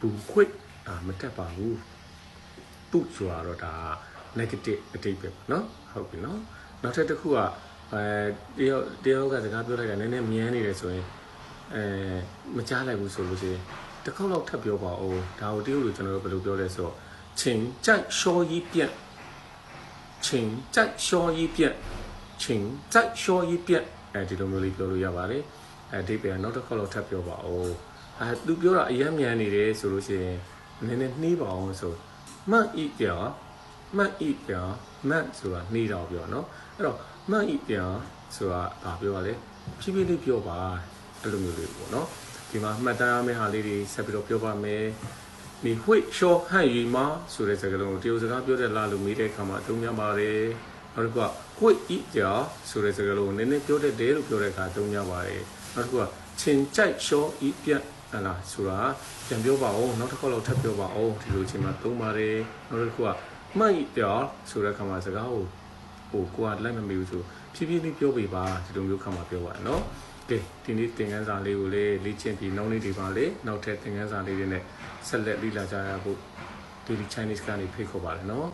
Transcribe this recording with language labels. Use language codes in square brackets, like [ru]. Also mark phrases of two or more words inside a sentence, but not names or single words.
[my] 会မတက်ပါဘူးပုဆိုတာတော့ဒါ negative အတိတ်ပဲเนาะဟုတ်ပြီเนาะနောက်ထပ်တစ်ခုကတယောက်ကစကားပြောလိုက်တာနည်းနည်းမြန်းနေတယ်ဆိုရင်မကြားလိုက်ဘူးဆိုလို့ရှိရင်တစ်ခေါက်လောက်ထပ်ပြောပါဦးဒါကိုတရုတ်လိုကျွန်တော်တို့ဘယ်လိုပြောလဲဆိုတော့ [zh] 请再说一遍请再说一遍请再说一遍 [my] ဒီလိုမျိုးလေးပြောလို့ရပါတယ်အတိတ်ပဲနောက်တစ်ခေါက်လောက်ထပ်ပြောပါဦးသူပြောတာအရင်မြန်နေတယ်ဆိုလို့ရှိရင်နည်းနည်းနှီးပါအောင်ဆို [zh] 慢一点慢一点慢 [my] ဆိုတာနှီးတော့ ပြောเนาะအဲ့တော့ [zh] 慢一点 [my] ဆိုတာဘာပြောရလဲဖြည်းဖြည်းလေးပြောပါအဲ့လိုမျိုးလေးပေါ့เนาะဒီမှာမှတ်တမ်းရမယ့်ဟာလေးတွေဆက်ပြီးတော့ပြောပါမယ် [zh] 你会说汉语吗 [my] ဆိုတဲ့စကားလုံးကိုတရုတ်စကားပြောတဲ့လားလို့မေးတဲ့အခါမှာအသုံးများပါတယ်နောက်တစ်ခုက [zh] 会一点 [my] ဆိုတဲ့စ ကားလုံးကိုနည်းနည်းပြောတတ်တယ်လို့ပြောတဲ့အခါအသုံးများပါတယ်နောက်တစ်ခုက [zh] 请再说一遍 [my] ဟလာဆိုတာပြန်ပြောပါဦးနောက်တစ်ခေါက်လောက်ထပ်ပြောပါဦးဒီလိုချိန်မှာသုံးပါတယ်နောက်တစ်ခုကမှတ်ရဆိုတဲ့ခါမှာစကားကိုကိုကလိုက်မမီဘူးဆိုဖြည်းဖြည်းလေးပြောပေးပါဒီလိုမျိုးခါမှာပြောပါနော်ကဲဒီနေ့သင်ခန်းစာလေးကိုလေ့ကျင့်ပြီးနောက်နေ့ဒီပါလေနောက်ထပ်သင်ခန်းစာလေးတွေနဲ့ဆက်လက်လေ့လာကြရဖို့ဒီ Chinese ကနေဖိတ်ခေါ်ပါတယ်နော်